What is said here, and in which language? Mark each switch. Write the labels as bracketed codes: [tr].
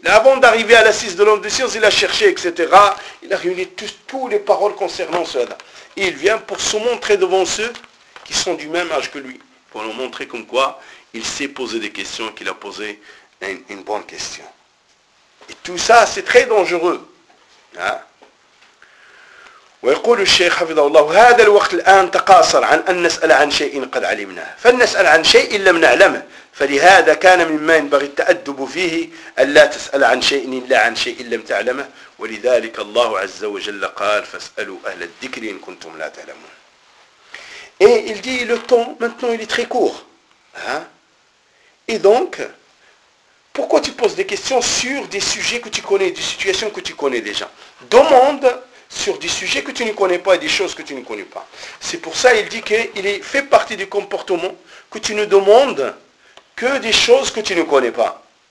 [fr] Avant d'arriver à l'assise de l'homme de science, il a cherché, etc. Il a réuni toutes les paroles concernant cela. Et il vient pour se montrer devant ceux qui sont du même âge que lui, pour leur montrer comme quoi il s'est posé des questions, qu'il a posé une bonne question. Et tout ça, c'est très dangereux. [ar] ويقول الشيخ حفظه الله هذا الوقت الآن تقاصر عن أن نسأل عن شيء قد علمناه فلنسأل عن شيء لم نعلمه فلهذا كان مما ينبغي التأدب فيه ألا تسأل عن شيء إلا عن شيء لم تعلمه ولذلك الله عز وجل قال فاسألوا أهل الذكر إن كنتم لا تعلمون. [fr] Et il dit le temps maintenant il est très court. Et donc pourquoi tu poses des questions sur des sujets que tu connais, des situations que tu connais déjà? Demande sur des sujets que tu ne connais pas et des choses que tu ne connais pas. C'est pour ça qu'il dit qu'il fait partie du comportement que tu ne demandes que des choses que tu ne connais pas.